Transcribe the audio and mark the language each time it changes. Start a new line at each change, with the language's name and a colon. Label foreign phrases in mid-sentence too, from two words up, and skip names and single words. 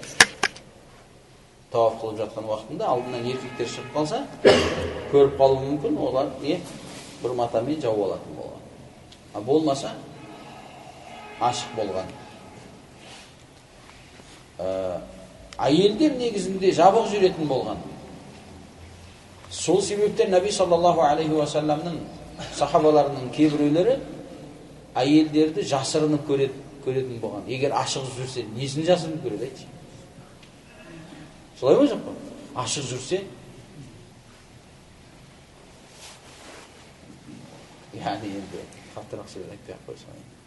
Kazakh: Таваф қылып жатқан уақытында алдынан еркектер шығып қалса, көріп қалуы мүмкін, олар бір матамен жауып алатын болған. Болмаса ашық болған. Әйелдер негізінде жабық жүретін болған. Сол себептен Наби
Arabic: صلى الله عليه وسلم
Kazakh: сахабаларының кейбіреулері әйелдерді жасырынып көретін болған. Егер ашық жүрсе, несін жасырынып көреді айтшы? Солай ма жоқ па? Ашық жүрсе, яғни енді қаттырақ сөз айтпай ақ қойсам.